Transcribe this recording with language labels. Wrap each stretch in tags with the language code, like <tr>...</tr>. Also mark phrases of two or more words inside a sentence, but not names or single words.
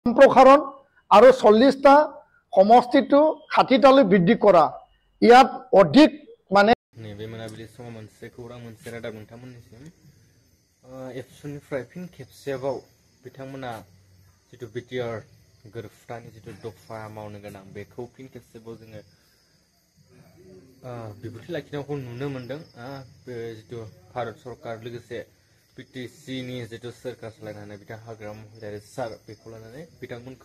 <as>সম্প্ৰসাৰণ আৰু 40টা সমষ্টিটো 60টালৈ বৃদ্ধি কৰা ইয়াত অধিক মানে</as> <brx>नैबे मोनाबिलि समाव मोनसे खौरां मोनसे रादाब नोंथांमोननिसिम एबसुनिफ्राय फिन खेबसेबाव बिथांमोना जितु बिटिआर गोरोबथानि जितु दफा मावनो गोनां बेखौ फिन खेबसेबाव जोङो बिबुंथि लाखिनायखौ नुनो मोनदों जितु भारत सरकार लोगोसे बिटिसिनि जितु सोरखार सालायनानै बिथां हाग्रामा महिलारि सार बेखौ लानानै बिथांमोनखौ</brx>